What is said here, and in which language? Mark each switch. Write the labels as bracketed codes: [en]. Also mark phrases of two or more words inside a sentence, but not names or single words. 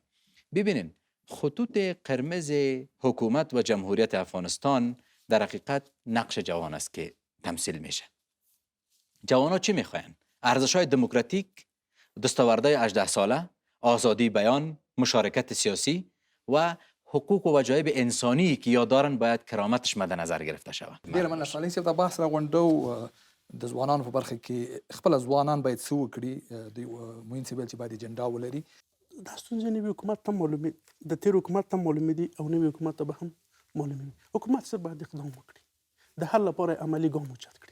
[fa] ببینین خطوط قرمز حکومت و جمهوریت افغانستان در حقیقت نقش جوان است که تمثیل میشه. جوانان چی میخواین؟ ارزش‌های دموکراتیک، دستاوردهای 18 ساله، آزادی بیان، مشارکت سیاسی و حقوق و وجایب انسانی که یاد دارن باید کرامتش مد نظر گرفته شود. [ps] ډیره مننه صالح صاحب، دا بحث راغونډو د ځوانانو په برخه کې خپل ځوانان باید څه وکړي. د معین صاحب چې باید اجنډا ولري. دا ستونزې نوي حکومت ته معلومې د تېر حکومت ته معلومې دي او نوي حکومت ته به هم معلومې وي. حکومت صرف باید اقدام وکړي، د حل لپاره عملي ګام اوچت کړي.